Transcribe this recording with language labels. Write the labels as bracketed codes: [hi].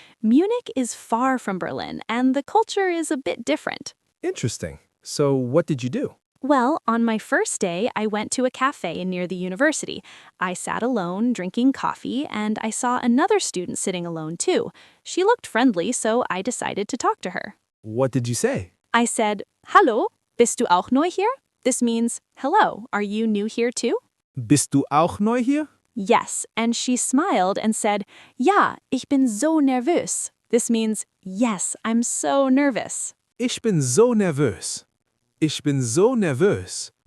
[en] Munich is far from Berlin, and the culture is a bit different. Interesting. So what did you do? Well, on my first day, I went to a cafe near the university. I sat alone, drinking coffee, and I saw another student sitting alone too. She looked friendly, so I decided to talk to her. What did you say? I said, [de] Hallo, bist du auch neu hier? [en] This means, hello, are you new here too? [de] Bist du auch neu hier? [en] Yes, and she smiled and said, [de] Ja, ich bin so nervös. [en] This means, yes, I'm so nervous. [de] Ich bin so nervös. Ich bin so nervös.